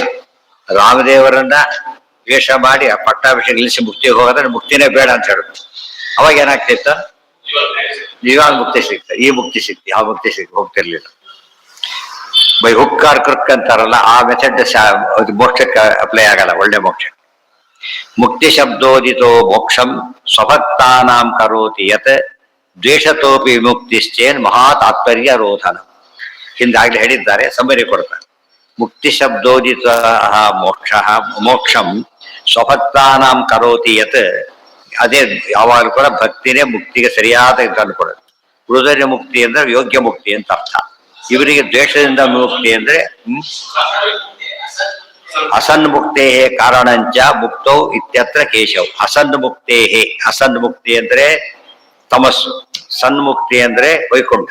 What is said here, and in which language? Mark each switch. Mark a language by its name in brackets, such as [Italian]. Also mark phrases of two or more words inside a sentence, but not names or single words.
[Kannada] ರಾಮದೇವರನ್ನ ದ್ವೇಷ ಮಾಡಿ ಆ ಪಟ್ಟಾಭಿಷೇಕ ನಿಲ್ಲಿಸಿ ಮುಕ್ತಿಗೆ ಹೋಗೋದ್ರೆ ಮುಕ್ತಿನೇ ಬೇಡ ಅಂತ ಹೇಳುದು. ಅವಾಗ ಏನಾಗ್ತಿತ್ತು? ಇವಾಗ ಮುಕ್ತಿ ಸಿಗ್ತ, ಈ ಮುಕ್ತಿ ಸಿಕ್ತಿ, ಆ ಮುಕ್ತಿ ಹೋಗ್ತಿರ್ಲಿಲ್ಲ. [English] by hook or crook [Kannada] ಅಂತಾರಲ್ಲ, ಆ ಮೆಥಡ್ ಮೋಕ್ಷಕ್ಕೆ ಅಪ್ಲೈ ಆಗಲ್ಲ, ಒಳ್ಳೆ ಮೋಕ್ಷ. [Sanskrit] ಮುಕ್ತಿ ಶಬ್ದೋದಿತೋ ಮೋಕ್ಷಂ ಸ್ವಭಕ್ತಾನಾಂ ಕರೋತಿ ಯತ್ ದ್ವೇಷತೋಪಿ ವಿಮುಕ್ತಿಶ್ಚೇನ್ ಮಹಾ ತಾತ್ಪರ್ಯ ರೋಧನ. [Kannada] ಹಿಂದಾಗ್ಲೇ ಹೇಳಿದ್ದಾರೆ, ಸಮರಿ ಕೊಡ್ತಾರೆ. [Sanskrit] ಮುಕ್ತಿ ಶಬ್ದೋದಿತ ಮೋಕ್ಷಂ ಸ್ವಭಕ್ತಾನಾಂ ಕರೋತಿ ಯತ್. [Kannada] ಅದೇ ಯಾವಾಗಲೂ ಕೂಡ ಭಕ್ತಿನೇ ಮುಕ್ತಿಗೆ ಸರಿಯಾದ ತಂದುಕೊಡೋದು. ಉಳಿದ ಮುಕ್ತಿ ಅಂದ್ರೆ ಯೋಗ್ಯ ಮುಕ್ತಿ ಅಂತ ಅರ್ಥ. ಇವರಿಗೆ ದ್ವೇಷದಿಂದ ಮುಕ್ತಿ ಅಂದ್ರೆ [Sanskrit] ಅಸನ್ಮುಕ್ತೇ ಕಾರಣಂಚ ಮುಕ್ತೌ ಇತ್ಯತ್ರ ಕೇಶವ್. [Kannada] ಅಸನ್ಮುಕ್ತೇ, ಅಸನ್ಮುಕ್ತಿ ಅಂದ್ರೆ ತಮಸ್ಸು, ಸನ್ಮುಕ್ತಿ ಅಂದ್ರೆ ವೈಕುಂಠ.